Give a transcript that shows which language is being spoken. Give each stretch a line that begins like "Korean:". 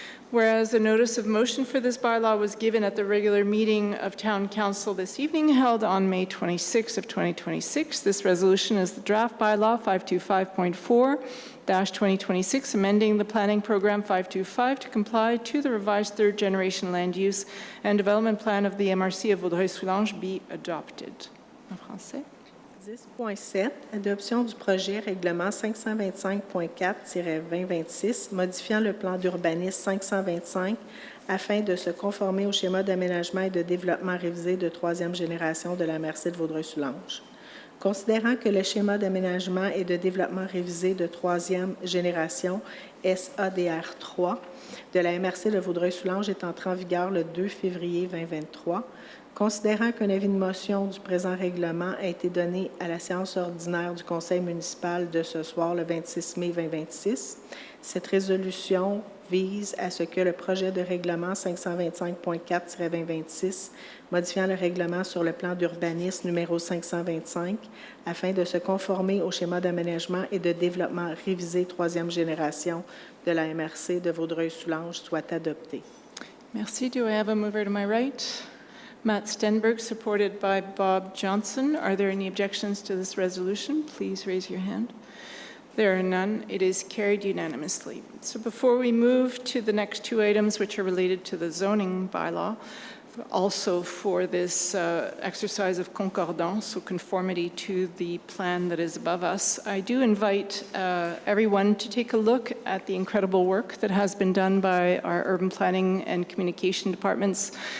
English: Whereas a notice of motion for this bylaw was given at the regular meeting of Town Council this evening, held on May 26 of 2026. This resolution is the draft bylaw 525.4-2026, amending the planning program 525 to comply to the revised third-generation land use and development plan of the MRC of Vaudreuil-Soulanges be adopted.
French: En français. 10.7, adoption du projet règlement 525.4-2026, modifiant le plan d'urbanisme 525 afin de se conformer au schéma d'aménagement et de développement révisé de troisième génération de la MRC de Vaudreuil-Soulanges. Considérant que le schéma d'aménagement et de développement révisé de troisième génération, SADR3, de la MRC de Vaudreuil-Soulanges est entré en vigueur le 2 février 2023, considérant qu'un avis de motion du présent règlement a été donné à la séance ordinaire du Conseil municipal de ce soir, le 26 mai 2026, cette résolution vise à ce que le projet de règlement 525.4-2026, modifiant le règlement sur le plan d'urbanisme numéro 525, afin de se conformer au schéma d'aménagement et de développement révisé troisième génération de la MRC de Vaudreuil-Soulanges, soit adopté. Merci.
English: Do I have a mover to my right? Matt Stenberg, supported by Bob Johnson. Are there any objections to this resolution? Please raise your hand. There are none. It is carried unanimously. So before we move to the next two items, which are related to the zoning bylaw, also for this exercise of concordance, so conformity to the plan that is above us, I do invite everyone to take a look at the incredible work that has been done by our urban planning and communication departments,